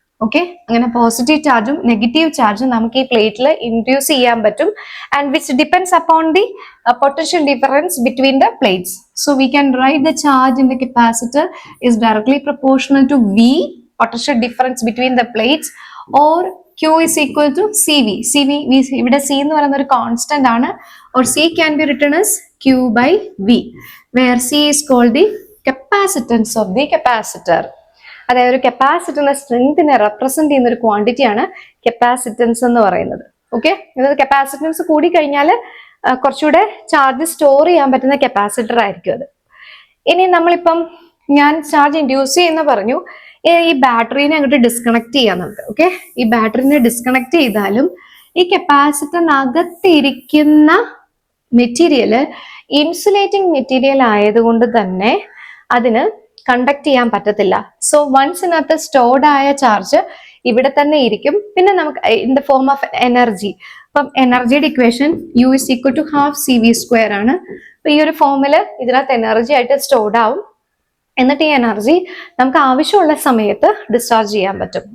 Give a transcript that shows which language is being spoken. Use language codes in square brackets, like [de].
[ml] Okay, അങ്ങനെ positive ചാർജും negative ചാർജും നമുക്ക് ഈ പ്ലേറ്റിൽ ഇൻഡ്യൂസ് ചെയ്യാൻ പറ്റും [en] And which depends upon the potential difference between the plates. So we can write the charge in the capacitor is directly proportional to V, potential difference between the plates, or Q is equal to CV. [ml] ഇവിടെ C എന്ന് പറയുന്ന ഒരു constant ആണ്. [en] Or C can be written as Q by V, where C is called the capacitance of the capacitor. [ml] അതായത് ഒരു കപ്പാസിറ്ററിന്റെ സ്ട്രെങ്തിനെ represent ചെയ്യുന്ന ഒരു ക്വാണ്ടിറ്റി ആണ് കപ്പാസിറ്റൻസ് എന്ന് പറയുന്നത്. ഓക്കെ, അതായത് കപ്പാസിറ്റൻസ് കൂടി കഴിഞ്ഞാൽ കുറച്ചുകൂടെ ചാർജ് സ്റ്റോർ ചെയ്യാൻ പറ്റുന്ന കപ്പാസിറ്റർ ആയിരിക്കും അത്. ഇനി നമ്മളിപ്പം ഞാൻ ചാർജ് ഇൻഡ്യൂസ് ചെയ്യുന്ന പറഞ്ഞു, ഈ ബാറ്ററിനെ അങ്ങോട്ട് ഡിസ്കണക്ട് ചെയ്യാം നമുക്ക്. ഓക്കെ, ഈ ബാറ്ററിനെ ഡിസ്കണക്ട് ചെയ്താലും ഈ കപ്പാസിറ്ററിനകത്തിരിക്കുന്ന മെറ്റീരിയല് ഇൻസുലേറ്റിംഗ് മെറ്റീരിയൽ ആയതുകൊണ്ട് തന്നെ അതിന് കണ്ടക്ട് ചെയ്യാൻ പറ്റത്തില്ല. സോ വൺസ് ഇതിനകത്ത് സ്റ്റോർഡ് ആയ ചാർജ് ഇവിടെ തന്നെ ഇരിക്കും. പിന്നെ നമുക്ക് [en] In the form of energy. [ml] അപ്പം എനർജിയുടെ equation [en] U is equal to half CV² [ml] ആണ്. അപ്പൊ ഈ ഒരു ഫോമില് ഇതിനകത്ത് എനർജി ആയിട്ട് സ്റ്റോർഡ് ആവും. എന്നിട്ട് ഈ എനർജി നമുക്ക് ആവശ്യമുള്ള സമയത്ത് ഡിസ്ചാർജ് ചെയ്യാൻ പറ്റും.